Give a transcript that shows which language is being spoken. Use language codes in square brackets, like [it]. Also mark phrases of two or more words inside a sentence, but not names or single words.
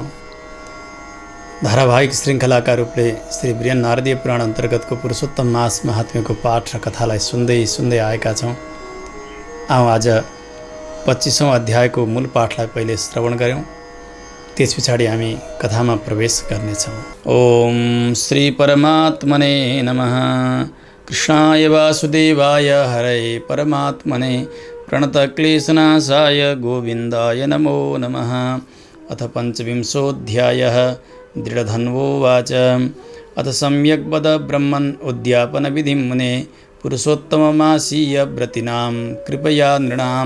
[ne] धारावाहिक श्रृङ्खलाका रूपले श्री बृहन् नारदीय पुराण अन्तर्गतको पुरुषोत्तम मास महात्म्यको पाठ र कथालाई सुन्दै आएका छौँ। आज 25औं अध्यायको मूल पाठलाई पहिले श्रवण गऱ्यौँ, त्यस पछाडि हामी कथामा प्रवेश गर्नेछौँ। [sa] ओम श्री परमात्मने नमः। कृष्णाय वासुदेवाय हरये परमात्मने प्रणतक्लेशनाशाय गोविन्दाय नमो नमः। अथ पञ्चविंशोऽध्यायः। दृढधन्वोवाच अथ सम्यक् वद ब्रह्मन् उद्यापनविधिं मुने पुरुषोत्तममासीय व्रतीनां कृपया नृणाम्।